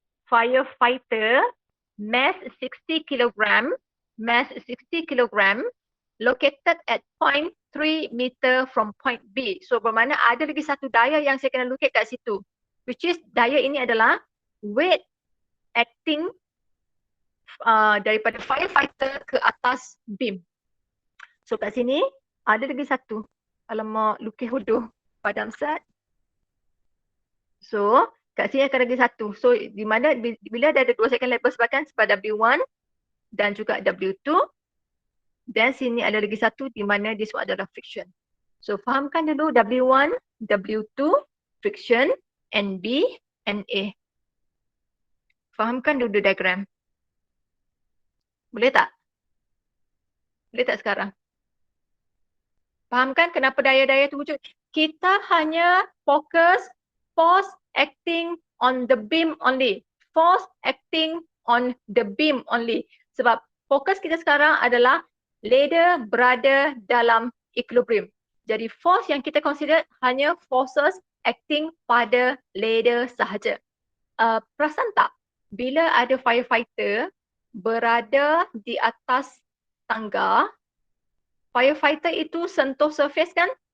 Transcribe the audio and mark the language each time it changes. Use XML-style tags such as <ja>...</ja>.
<en>Firefighter, mass 60 kg, located at point 3 meter from point B.</en> <ms>So bermakna ada lagi satu daya yang saya kena lukis kat situ.</ms> <en>Which is</en> <ms>daya ini adalah</ms> <en>weight acting</en> <ms>daripada firefighter ke atas beam. So kat sini ada lagi satu. Alamak, lukis hodoh padam Sat. So kat sini akan ada lagi satu. So di mana bila ada dua second level sebabkan sebab W1 dan juga W2. Dan sini ada lagi satu di mana dia semua adalah friction. So fahamkan dulu W1, W2, friction, NB, NA. Fahamkan dulu diagram. Boleh tak? Boleh tak sekarang? Fahamkan kenapa daya-daya itu wujud?</ms> <en>Kita hanya fokus force acting on the beam only. Force acting on the beam only.</en> <ms>Sebab fokus kita sekarang adalah ladder berada dalam equilibrium. Jadi force yang kita consider hanya</ms> <en>forces acting</en> <ms>pada ladder sahaja. Perasan tak? Bila ada firefighter berada di atas tangga, firefighter itu sentuh surface kan?</ms>